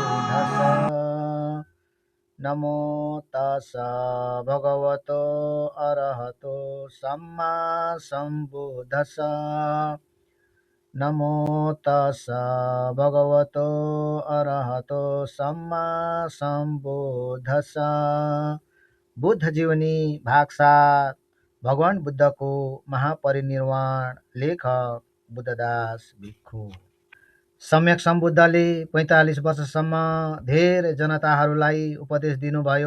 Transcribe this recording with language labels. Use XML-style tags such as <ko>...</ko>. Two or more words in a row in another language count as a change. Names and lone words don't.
<pi>सम्बुद्धस्स। नमो तस्स भगवतो अरहतो सम्मा सम्बुद्धस्स। नमो तस्स भगवतो अरहतो सम्मा सम्बुद्धस्स।</pi> <ne>बुद्ध जीवनी भाग 7। भगवान बुद्धको महापरिनिर्वाण। लेखक बुद्धदास भिक्षु। सम्यक सम्बुद्धले 45 वर्षसम्म धेरै जनताहरूलाई उपदेश दिनुभयो।</ne>